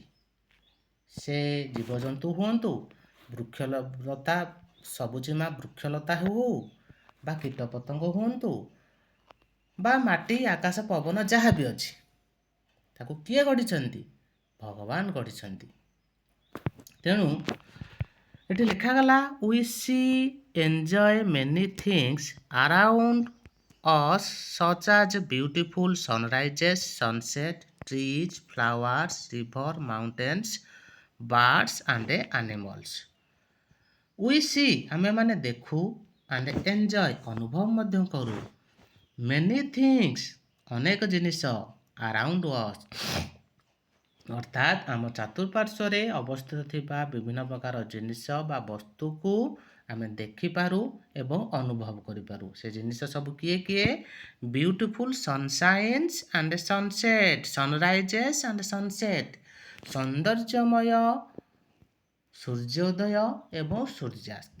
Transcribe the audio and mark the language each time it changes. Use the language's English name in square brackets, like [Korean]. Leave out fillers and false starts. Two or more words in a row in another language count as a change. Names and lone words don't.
[Odia] ସେ ଜୀବଜନ୍ତୁ ହୁଅନ୍ତୁ, ବୃକ୍ଷଲତା ସବୁଜିମା ବୃକ୍ଷଲତା ହେଉ ବା କୀଟପତଙ୍ଗ ହୁଅନ୍ତୁ ବା ମାଟି ଆକାଶ ପବନ ଯାହା ବି ଅଛି, ତାକୁ କିଏ ଗଢ଼ିଛନ୍ତି? ଭଗବାନ ଗଢ଼ିଛନ୍ତି। ତେଣୁ ଏଠି ଲେଖାଗଲା [English] we see enjoy many things around us such as beautiful sunrises, sunset, trees, flowers, river, mountains, birds and animals। we see [Odia] ଆମେ ମାନେ ଦେଖୁ [English] and enjoy [Odia] ଅନୁଭବ ମଧ୍ୟ କରୁ [English] many things [Odia] ଅନେକ ଜିନିଷ [English] around us [Odia] ଅର୍ଥାତ୍ ଆମ ଚତୁଃପାର୍ଶ୍ୱରେ ଅବସ୍ଥିତ ଥିବା ବିଭିନ୍ନ ପ୍ରକାର ଜିନିଷ ବା ବସ୍ତୁକୁ ଆମେ ଦେଖିପାରୁ ଏବଂ ଅନୁଭବ କରିପାରୁ। ସେ ଜିନିଷ ସବୁ କିଏ କିଏ? [English] beautiful sunshines and sunset, sunrises and sunset, [Odia] ସୌନ୍ଦର୍ଯ୍ୟମୟ ସୂର୍ଯ୍ୟୋଦୟ ଏବଂ ସୂର୍ଯ୍ୟାସ୍ତ।